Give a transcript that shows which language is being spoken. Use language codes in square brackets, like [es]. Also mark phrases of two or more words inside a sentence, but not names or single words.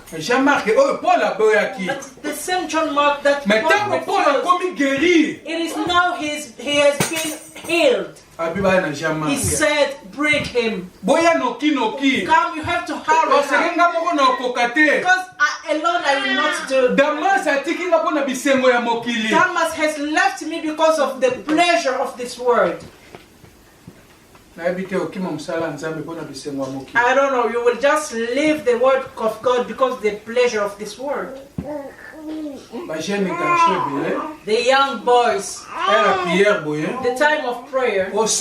[en] But the same John Mark that Paul refused, it is now he has been healed. He said, bring him. Come, you have to hurry. Because alone I will not do. [ln] Damas atikinga pona bisengo ya mokili. [en] Damas has left me because of the pleasure of this world. I don't know, you will just leave the word of God because of the pleasure of this world. The young boys, the time of prayer.